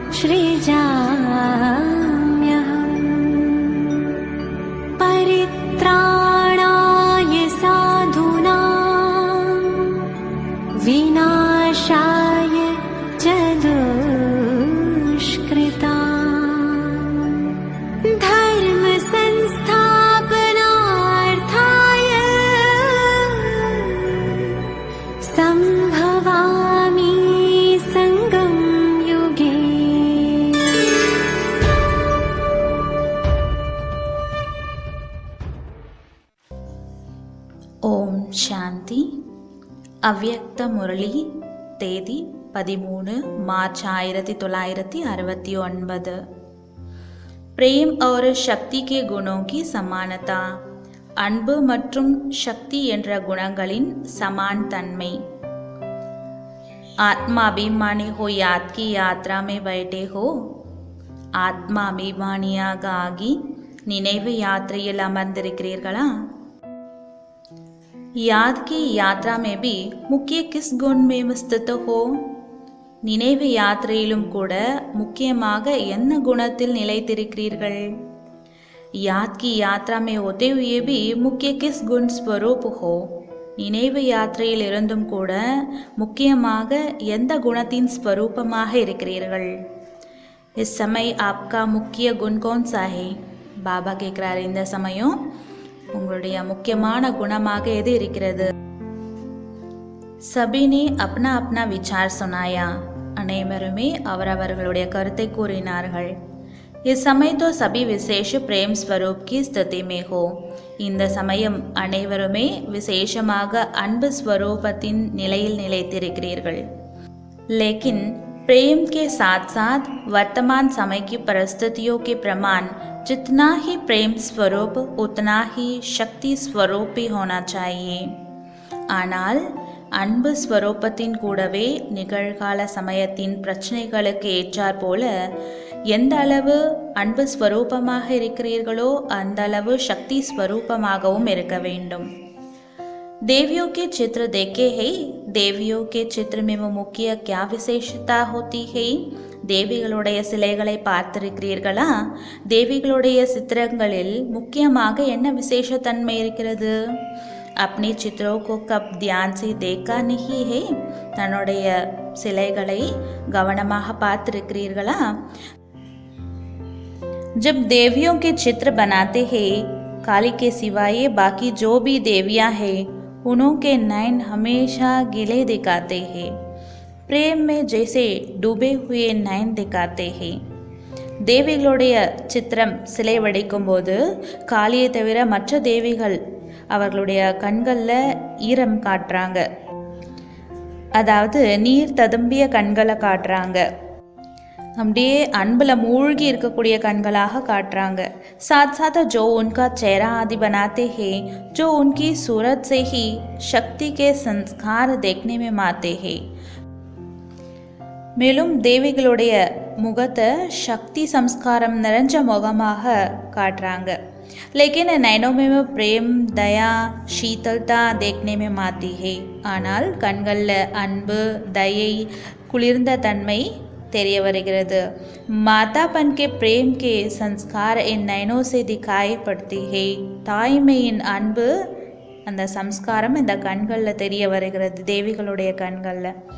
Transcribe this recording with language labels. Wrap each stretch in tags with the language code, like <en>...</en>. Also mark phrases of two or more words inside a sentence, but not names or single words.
<sa>सृजाम्यहम् परित्राणाय साधूनां विनाशाय च दुष्कृताम् धर्म संस्थापनार्थाय संभवामि संगम युगे।</sa> <ta>ஓம் சாந்தி. அவ்யக்த முரளி, தேதி 13 मार्च 1969।</ta> <hi>प्रेम और शक्ति के गुणों की समानता,</hi> <ta>அன்பு மற்றும் சக்தி என்ற குணங்களின் சமான் தன்மை।</ta> <hi>आत्माभिमानी हो याद की यात्रा में बैठे हो,</hi> <ta>ஆத்மாபிமானியாக ஆகி நினைவு யாத்திரையில் அமர்ந்திருக்கிறீர்களா?</ta> <hi>याद की यात्रा में भी मुख्य किस गुण में स्थित हो?</hi> <ta>நினைவு யாத்திரையிலும் கூட முக்கியமாக என்ன குணத்தில் நிலைத்திருக்கிறீர்கள்?</ta> <hi>याद की यात्रा में होते हुए भी मुख्य किस गुण स्वरूप हो?</hi> <ta>நினைவு யாத்திரையில் இருந்தும் கூட முக்கியமாக எந்த குணத்தின் ஸ்வரூபமாக இருக்கிறீர்கள்?</ta> <hi>इस समय आपका मुख्य गुण कौन सा है?</hi> <ta>பாபா கேட்கிறார், இந்த சமயம் உங்களுடைய முக்கியமான குணமாக எது இருக்கிறது?</ta> <hi>सबने अपना अपना विचार सुनाया,</hi> <ta>அனைவருமே அவரவர்களுடைய கருத்தை கூறினார்கள்।</ta> <hi>इस समय तो सभी विशेष प्रेम स्वरूप की स्थिति में हो,</hi> <ta>இந்த சமயம் அனைவருமே விசேஷமாக அன்பு ஸ்வரூபத்தின் நிலையில் நிலைத்திருக்கிறீர்கள்।</ta> <hi>लेकिन प्रेम के साथ साथ वर्तमान समय की परिस्थितियों के प्रमाण जितना ही प्रेम स्वरूप उतना ही शक्ति स्वरूप भी होना चाहिए।</hi> <ta>ஆனால் அன்பு ஸ்வரூபத்தின் கூடவே நிகழ்கால சமயத்தின் பிரச்சனைகளுக்கு ஏற்றாற் போல எந்த அளவு அன்பு ஸ்வரூபமாக இருக்கிறீர்களோ அந்த அளவு சக்தி ஸ்வரூபமாகவும் இருக்க வேண்டும்।</ta> <hi>देवियों के चित्र देखे हैं, देवियों के चित्र में वो मुख्य क्या विशेषता होती है?</hi> <ta>தேவிகளுடைய சிலைகளை பார்த்திருக்கிறீர்களா? தேவிகளுடைய சித்திரங்களில் முக்கியமாக என்ன விசேஷத்தன்மை இருக்கிறது?</ta> <hi>अपने चित्रों को कब ध्यान से देखा नहीं है?</hi> <ta>தன்னுடைய சிலைகளை கவனமாக பார்த்திருக்கிறீர்களா?</ta> <hi>जब देवियों के चित्र बनाते हैं, काली के सिवाय बाकी जो भी देवियां हैं उनके नयन हमेशा गिले दिखाते हैं, प्रेम में जैसे डूबे हुए नयन दिखाते हैं।</hi> <ta>தேவிகளுடைய சித்திரம் சிலை வடிக்கும் போது காளியை தவிர மற்ற தேவிகள் அவர்களுடைய கண்களில் ஈரம் காட்டுறாங்க, அதாவது நீர் ததும்பிய கண்களை காட்டுறாங்க, அப்படியே அன்பில் மூழ்கி இருக்கக்கூடிய கண்களாக காட்டுறாங்க।</ta> <hi>साथ साथ जो उनका चेहरा आदि बनाते हैं, जो उनकी सूरत से ही शक्ति के संस्कार देखने में आते हैं।</hi> <ta>மேலும் தேவிகளுடைய முகத்தை சக்தி சம்ஸ்காரம் நிறைஞ்ச முகமாக காட்டுறாங்க।</ta> <hi>लेकिन नैनों में प्रेम दया शीतलता देखने में आती है,</hi> <ta>ஆனால் கண்களில் அன்பு தயை குளிர்ந்த தன்மை தெரிய வருகிறது।</ta> <hi>मातापन के प्रेम के संस्कार इन नैनों से दिखाई पड़ती है,</hi> <ta>தாய்மையின் அன்பு அந்த சம்ஸ்காரம் இந்த கண்களில் தெரிய வருகிறது தேவிகளுடைய கண்களில்।</ta>